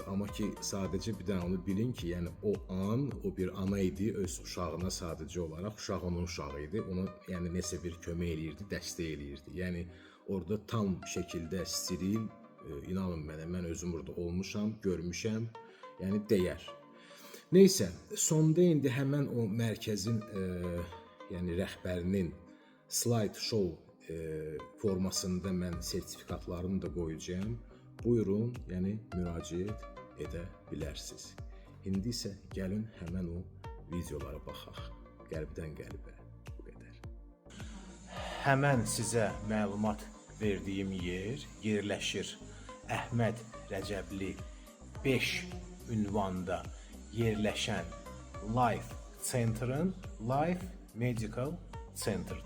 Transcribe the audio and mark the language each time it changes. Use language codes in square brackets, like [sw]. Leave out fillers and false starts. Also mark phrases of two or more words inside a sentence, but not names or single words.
[az] Amma ki, sadəcə bir dənə onu bilin ki, yəni o an, o bir ana idi, öz uşağına sadəcə olaraq, uşaq onun uşağı idi, ona yəni nəsə bir kömək eləyirdi, dəstək eləyirdi. Yəni orada tam şəkildə steril, inanın mənə, mən özüm burada olmuşam, görmüşəm, yəni dəyər. Neysə, sonda indi həmən o mərkəzin yəni rəhbərinin slide show formasında mən sertifikatlarını da qoyacağım. Buyurun, yəni müraciət edə bilərsiniz. İndi isə gəlin həmən o videolara baxaq. Qəlbdən qəlbə. Bu qədər. Həmən sizə məlumat verdiyim yer yerləşir Əhməd Rəcəbli 5 ünvanda yerləşən Life Center'ın Life Medical Center'da.